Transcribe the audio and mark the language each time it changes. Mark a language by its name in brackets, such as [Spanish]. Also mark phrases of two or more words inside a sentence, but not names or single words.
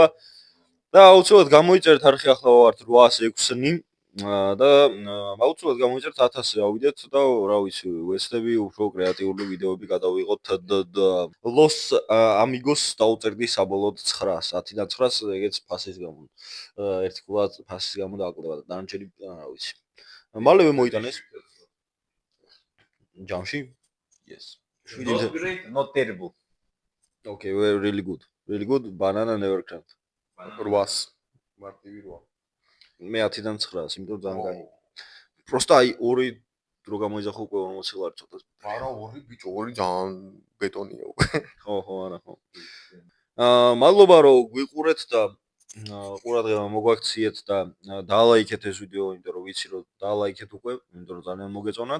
[Georgian] და აუცილებლად გამოიწერეთ არხი ახლა ვართ 806-ნი და აუცილებლად გამოიწერეთ 1000-ზე ავიდეთ და რა ვიცი, ვეცდები უფრო კრეატიული ვიდეოები გადავიღოთ და Los Amigos დაუწერდი საბოლოოდ 9-ს, 10-დან 9-ს ეგეც ფასის გამო. ერთი კულად ფასის გამო დააკლდება და დანარჩენი რა ვიცი. მალევე მოიტანეს. ჯამში? [English] Yes. Not great, not terrible. Okay, we're really good. Really good. Banana never cracked. [Georgian] 800 მარტივი 8. მე 10-დან 9-ს, იმიტომ ძალიან კაი. просто აი ორი დრო გამოიძახო უკვე 40 ლარი ცოტა. არა, ორი ბიჭო, ორი ძალიან ბეტონია უკვე. ხო, არა, ხო. მადლობა რომ გვიყურეთ და ყურადღება მოგვაქციეთ და დალაიქეთ ეს ვიდეო, იმიტომ რომ ვიცი რომ დალაიქეთ უკვე, იმიტომ რომ ძალიან მოგეწონათ.